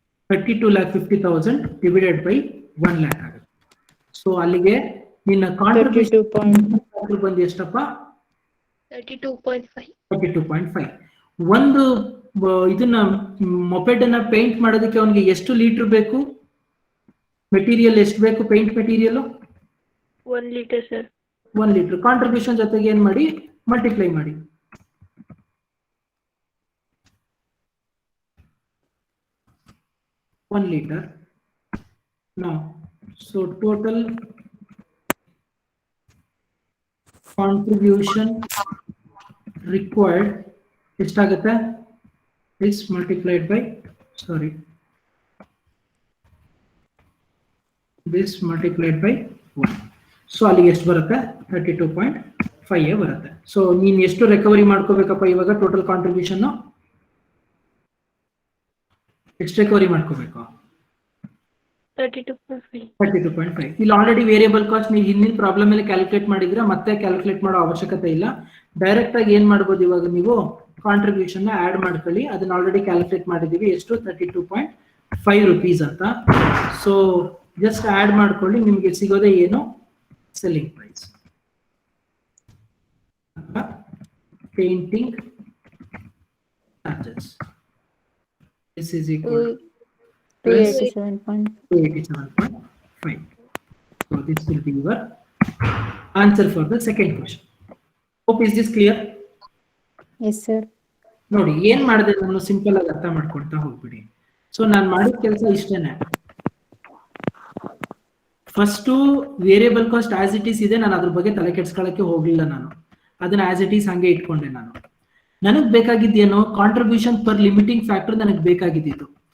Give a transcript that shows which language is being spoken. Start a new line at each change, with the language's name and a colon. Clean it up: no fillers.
English: $32,50,000 divided by 1 lakh
Kannada: ಆಗುತ್ತೆ. So ಅಲ್ಲಿಗೆ ನಿನ್ನ ಕಾಂಟ್ರಿಬ್ಯೂಷನ್ ಬಂದು ಎಷ್ಟಪ್ಪ?
English: 32.5. 32.5.
Kannada: ಒಂದು ಇದನ್ನ ಮೊಪೆಡ್ ಅನ್ನ ಪೇಂಟ್ ಮಾಡೋದಕ್ಕೆ ಅವನಿಗೆ ಎಷ್ಟು ಲೀಟರ್ ಬೇಕು? ಮೆಟೀರಿಯಲ್ ಎಷ್ಟು ಬೇಕು? Paint material
English: 1 liter, sir.
Kannada: 1 litre. Contribution ಜೊತೆಗೆ ಏನ್ ಮಾಡಿ? ಮಲ್ಟಿಪ್ಲೈ ಮಾಡಿ.
English: $1 liter. Now, so total contribution required
Kannada: ಎಷ್ಟಾಗುತ್ತೆ?
English: Is multiplied by, sorry, this multiplied by 1.
Kannada: So ಅಲ್ಲಿಗೆ ಎಷ್ಟು ಬರುತ್ತೆ? 32.5 ಬರುತ್ತೆ. ಸೊ ನೀನ್ ಎಷ್ಟು ರಿಕವರಿ ಮಾಡ್ಕೋಬೇಕಪ್ಪ ಇವಾಗ? ಟೋಟಲ್ ಕಾಂಟ್ರಿಬ್ಯೂಷನ್ ಎಷ್ಟು ರಿಕವರಿ ಮಾಡ್ಕೋಬೇಕು?
English: 32.5. 32.5.
Kannada: ಇಲ್ಲಿ ಆಲ್ರೆಡಿ ವೇರಿಯಬಲ್ ಕಾಸ್ಟ್ ನೀವು ಹಿಂದಿನ ಪ್ರಾಬ್ಲಮ್ ಅಲ್ಲಿ ಕ್ಯಾಲ್ಕುಲೇಟ್ ಮಾಡಿದ್ರೆ ಮತ್ತೆ ಕ್ಯಾಲ್ಕುಲೇಟ್ ಮಾಡೋ ಅವಶ್ಯಕತೆ ಇಲ್ಲ. ಡೈರೆಕ್ಟ್ ಆಗಿ ಏನ್ ಮಾಡ್ಬೋದು ಇವಾಗ ನೀವು? ಕಾಂಟ್ರಿಬ್ಯೂಷನ್ ಆಡ್ ಮಾಡ್ಕೊಳ್ಳಿ. ಅದನ್ನ ಆಲ್ರೆಡಿ ಕ್ಯಾಲ್ಕುಲೇಟ್ ಮಾಡಿದೀವಿ. ಎಷ್ಟು? 32.5 rupees ಅಂತ. ಸೊ ಜಸ್ಟ್ ಆಡ್ ಮಾಡ್ಕೊಳ್ಳಿ, ನಿಮ್ಗೆ ಸಿಗೋದೇ ಏನು? Selling price.
English: Painting charges this is equal to 287.5. So this will be your answer for the second question. Hope is this clear? Yes, sir.
Kannada: ನೋಡಿ ಏನ್ ಮಾಡಿದೆ ನಾನು, ಸಿಂಪಲ್ ಆಗಿ ಅರ್ಥ ಮಾಡ್ಕೊಳ್ತಾ ಹೋಗ್ಬಿಡಿ. ಸೊ ನಾನು ಮಾಡಿದ ಕೆಲಸ ಇಷ್ಟೇನೆ. First variable cost as it is ಇದೆ, ನಾನು ಅದ್ರ ಬಗ್ಗೆ ತಲೆ ಕೆಡ್ಸ್ಕೊಳ್ಳಕ್ಕೆ ಹೋಗ್ಲಿಲ್ಲ. ನಾನು ಅದನ್ನ ಆಸ್ ಇಟ್ ಈಸ್ ಹಂಗೆ ಇಟ್ಕೊಂಡೆ. ನನಗ್ ಬೇಕಾಗಿದ್ದೇನೋ ಕಾಂಟ್ರಿಬ್ಯೂಷನ್ ಪರ್ ಲಿಮಿಟಿಂಗ್ ಫ್ಯಾಕ್ಟರ್ ನನಗೆ ಬೇಕಾಗಿದ್ದು.